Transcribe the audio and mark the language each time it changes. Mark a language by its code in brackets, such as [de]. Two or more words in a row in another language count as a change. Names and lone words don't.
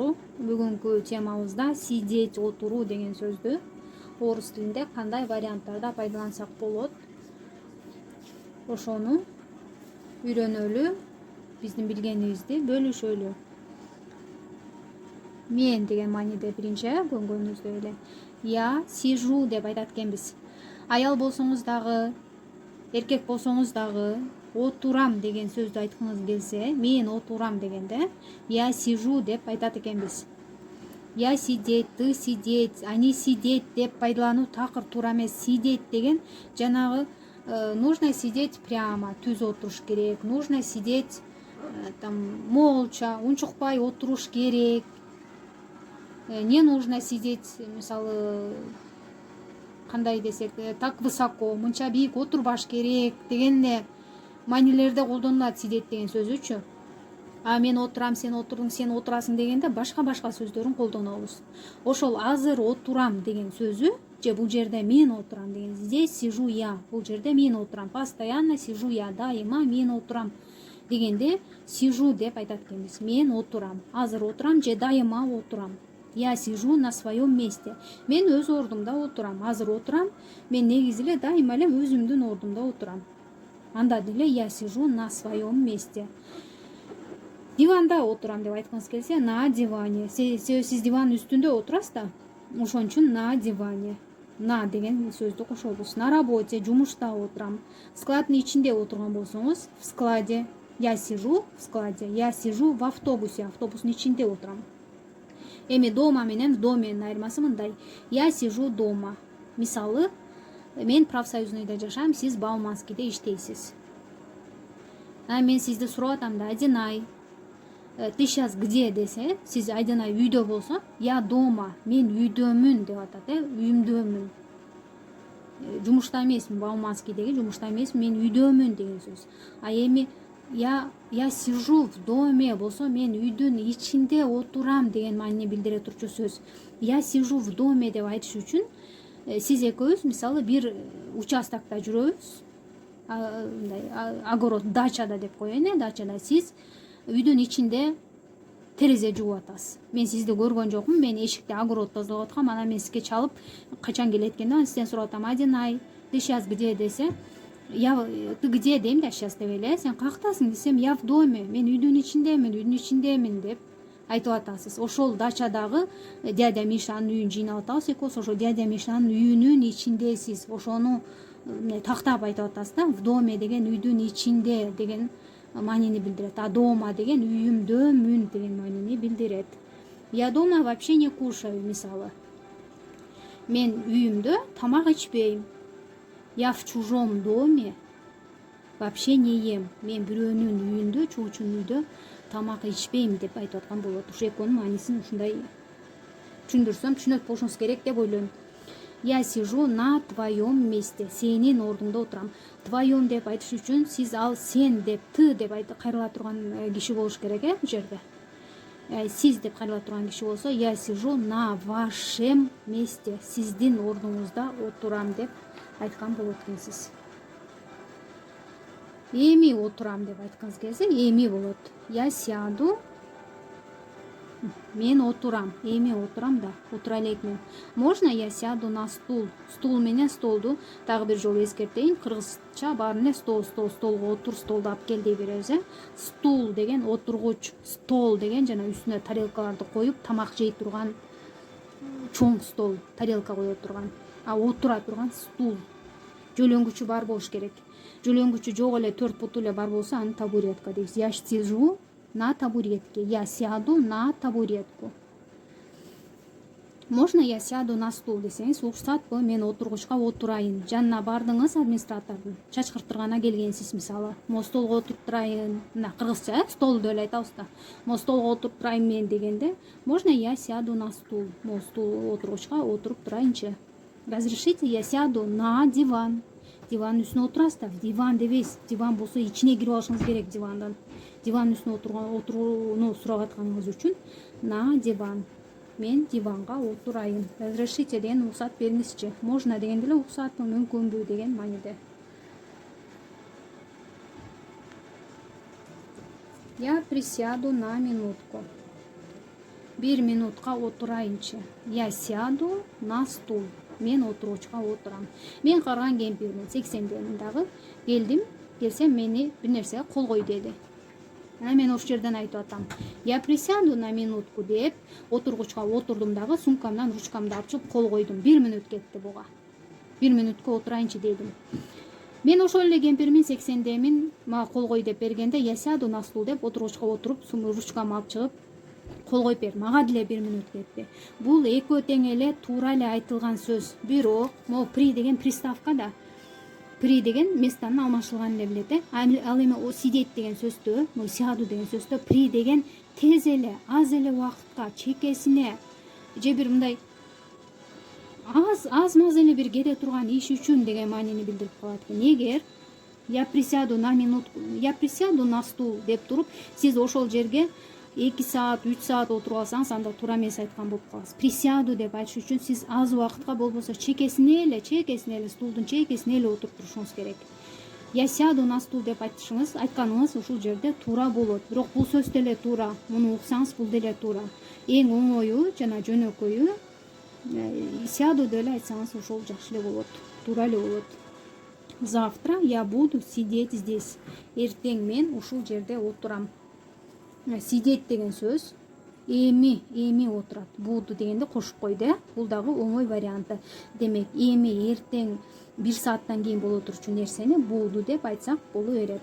[ky] Бүгүнкү темабызда сидеть, отуруу деген сөздү орус тилинде кандай варианттарда пайдалансак болот, ошону үйрөнөлү, биздин билгенибизди бөлүшөлү. Мен деген мааниде биринчи көргөнүбүздөй эле [ru] я сижу [ky] деп айтат экенбиз. Аял болсоңуз дагы, эркек болсоңуз дагы отурам деген сөздү айткыңыз келсе, мен отурам дегенде [ru] я сижу [ky] деп айтат экенбиз. [ru] Я сидеть, ты сидеть, они сидеть [ky] деп пайдалануу такыр туура эмес. [ru] Сидеть [ky] деген жанагы [ru] нужно сидеть прямо, [ky] түз отуруш керек. [ru] Нужно сидеть молча, [ky] унчукпай отуруш керек. [ru] Не нужно сидеть, [ky] мисалы, кандай десек, [ru] так высоко, [ky] мынча бийик отурбаш керек деген эле маанилерде колдонулат сидеть деген сөзүчү. А мен отурам, сен отурдуң, сен отурасың дегенде башка сөздөрүн колдонобуз. Ошол азыр отурам деген сөзү же бул жерде мен отурам деген, [ru] здесь сижу я, [ky] бул жерде мен отурам, [ru] постоянно сижу я, [ky] дайыма мен отурам дегенде сижу деп айтат экенбиз. Мен отурам, азыр отурам же дайыма отурам. [ru] Я сижу на своем месте. [ky] Мен өз ордумда отурам, азыр отурам, мен негизи эле дайыма эле өзүмдүн ордумда отурам. Анда деле [ru] я сижу на своем месте. [ky] Диванда отурам деп айткыңыз келсе, [ru] на диване. [ky] Сиз диван үстүндө отурасыз да, ошон үчүн [ru] на диване. [ky] На деген сөздү кошобуз. [ru] На работе, [ky] жумушта отурам. Складдын ичинде отурган болсоңуз, [ru] в складе. Я сижу в складе. Я сижу в автобусе. [ky] Автобустун ичинде отурам. Эми дома менен в доменин айырмасы мындай. [ru] Я сижу дома. [ky] Мисалы, мен профсоюзныйда жашайм, сиз Бауманскийде иштейсиз. Мен сизди сурап атам да, Айдинай, [ru] ты сейчас где [ky] десе, сиз Айдинай үйдө болсо, [ru] я дома, [ky] мен үйдөмүн деп атат, үйүмдөмүн. Жумушта эмесмин, Бауманскийдеги жумушта эмесмин, мен үйдөмүн деген сөз. А эми [ru] я сижу в доме [ky] болсо, мен үйдүн ичинде отурам деген маанини билдире турчу сөз. [ru] Я сижу в доме [ky] деп айтыш үчүн сиз экөөбүз мисалы бир участокто жүрөбүз, огород, дачада деп коеюн, дачада сиз үйдүн ичинде терезе жууп атасыз. Мен сизди көргөн жокмун, мен эшикте огород тазалап аткам, анан мен сизге чалып качан келет экен, сизден сурап атам, Айдинай, [ru] ты сейчас где [ky] десе, [ru] ты где [ky] дейм да сейчас деп эле, сен каяктасың десем, [ru] я в доме, [ky] мен үйдүн ичиндемин деп айтып атасыз. Ошол дачадагы дядя Мишанын үйүн жыйнап атабыз экөөбүз, ошол дядя Мишанын үйүнүн ичиндесиз. Ошону тактап айтып атасыз да, [ru] в доме [ky] деген үйдүн ичинде деген маанини билдирет. А дома деген үйүмдөмүн деген маанини билдирет. [ru] Я дома вообще не кушаю, [ky] мисалы. Мен үйүмдө тамак ичпейм. [ru] Я в чужом доме вообще не ем. [ky] Мен бирөөнүн үйүндө, чуучунун үйдө тамак ичпейм деп айтып аткан болот. Ушу экөөнүн маанисин ушундай түшүндүрсөм түшүнөт болушуңуз керек деп ойлойм. [ru] Я сижу на твоем месте. [ky] Сенин ордуңда отурам. Твоем деп айтыш үчүн сиз ал сен деп, ты деп кайрыла турган киши болуш керек, бул жерде. Сиз деп кайрыла турган киши болсо, [ru] я сижу на вашем месте. [ky] Сиздин ордуңузда отурам деп айткан болот экенсиз. Эми отурам деп айткыңыз келсе, эми болот. [ru] Я сяду, [ky] мен отурам, эми отурам да, отура элекмин. [ru] Можно я сяду на стул? [ky] Стул менен столду дагы бир жолу эскертейин. Кыргызча баарын эле столго отур, столду алып кел дей беребиз. Стул деген отургуч, стол деген жана үстүнө тарелкаларды коюп тамак жей турган чоң стол, тарелка кое турган. А отура турган стул. Жөлөнгүчү бар болуш керек. Жөлөнгүчү жок эле 4 буту эле бар болсо, аны табуретка дейбиз. [ru] Я сижу на табуретке. Я сяду на табуретку. Можно я сяду на стул [ky] десеңиз, уруксатпы, мен отургучка отурайын. Жанына бардыңыз администратордун, чачкыртыргана келгенсиз, мисалы. Мо столго отуруп турайын. Мына кыргызча стол деп эле айтабыз да. Мо столго отуруп турайын мен дегенде, [ru] можно я сяду на стул. [ky] Мо стул отургучка отуруп турайынчы. [ru] Разрешите, я сяду на диван. [ky] Диван үстүнө отурасыз да, диван дебейсиз. Диван болсо ичине кирип алышыңыз керек дивандан. Диван үстүнө отурууну сурап атканыңыз үчүн [ru] на диван. [ky] Мен диванга отурайын. Разрешите деген уруксат бериңизчи. Можно дегенде эле уруксатпы, мүмкүнбү деген мааниде. [ru] Я присяду на минутку. [ky] 1 минутка отурайынчы. [ru] Я сяду на стул. [ky] Мен отуручка отурам. Мен карган кемпирмин, 80-демин дагы. Келдим, келсем мени бир нерсеге кол кой деди. Мен ошол жерден айтып атам. [ru] Я присяду на минутку [ky] деп отургучка отурдум дагы, сумкамдан ручкамды алып чыгып кол койдум. 1 минут кетти буга. 1 минутка отурайынчы дедим. Мен ошол эле кемпирмин, 80-демин, мага кол кой деп бергенде [ru] я сяду на стул [ky] деп отургучка отуруп, ручкамды алып чыгып кол коюп бер. Мага деле 1 минут кетти. Бул экөө тең эле туура эле айтылган сөз. Бирок, [ru] могу при [ky] деген приставка да. При деген местаны алмашылганын эле билет, ал эми [ru] о сидеть [ky] деген сөздө, [ru] могу сяду [ky] деген сөздө при деген тез эле, аз эле убакытка, чекесине же бир мындай аз маз эле бир кете турган иш үчүн деген маанини билдирип калат экен. Эгер [ru] я присяду на минутку, я присяду на стул [ky] деп туруп, сиз ошол жерге 2 саат, 3 саат отуруп алсаңыз, анда туура эмес айткан болуп каласыз. Присяду деп айтыш үчүн сиз аз убакытка, болбосо чекесине эле стулдун чекесине эле отуруп турушуңуз керек. [ru] Я сяду на стул [ky] деп айтканыңыз ушул жерде туура болот. Бирок бул сөз деле туура. Муну уксаңыз бул деле туура. Эң оңою жана жөнөкөйү сяду деле айтсаңыз ошол жакшы эле болот. Туура эле болот. [ru] Завтра я буду сидеть здесь. [ky] Эртең мен ушул жерде отурам. Сидеть деген сөз эми отурат. Буду дегенде кошуп койду. Бул дагы оңой варианты. Демек, эми эртең 1 сааттан кийин боло турчу нерсени буду деп айтсак боло берет.